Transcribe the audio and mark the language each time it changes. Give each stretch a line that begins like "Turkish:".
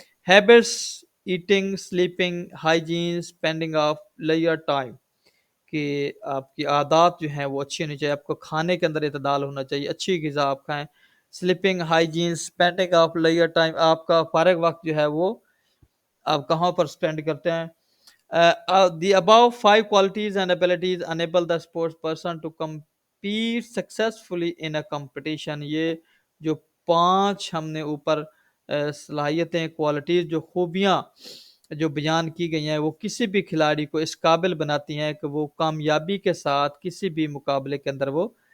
English: habits, eating, sleeping, hygiene, spending of layer time,
Urdu: کہ آپ کی عادات جو ہیں وہ اچھی ہونی چاہیے. آپ کو کھانے کے اندر اعتدال ہونا چاہیے، اچھی غذا آپ کھائیں.
English: sleeping, hygiene, spending of layer time,
Urdu: آپ کا فارغ وقت جو ہے وہ آپ کہاں پر اسپینڈ کرتے ہیں.
English: The above 5 qualities and abilities enable the sports person to compete successfully in a competition.
Urdu: یہ جو 5 ہم نے اوپر صلاحیتیں، کوالٹیز، جو خوبیاں جو بیان کی گئی ہیں، وہ کسی بھی کھلاڑی کو اس قابل بناتی ہیں کہ وہ کامیابی کے ساتھ کسی بھی مقابلے کے اندر وہ